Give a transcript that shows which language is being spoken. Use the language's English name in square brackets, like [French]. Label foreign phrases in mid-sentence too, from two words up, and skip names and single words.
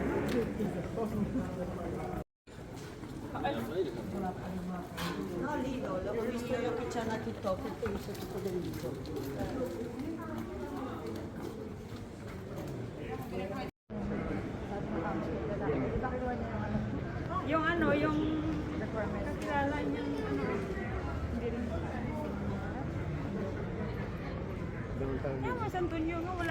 [Italian] No, lì no, l'avevo visto io che c'è una TikTok e ho visto tutto dentro. [Filipino] Yung ano, yung kakilala niyang ano, hindi rin. Yung Mas Antonio nga, wala nang nagagawa.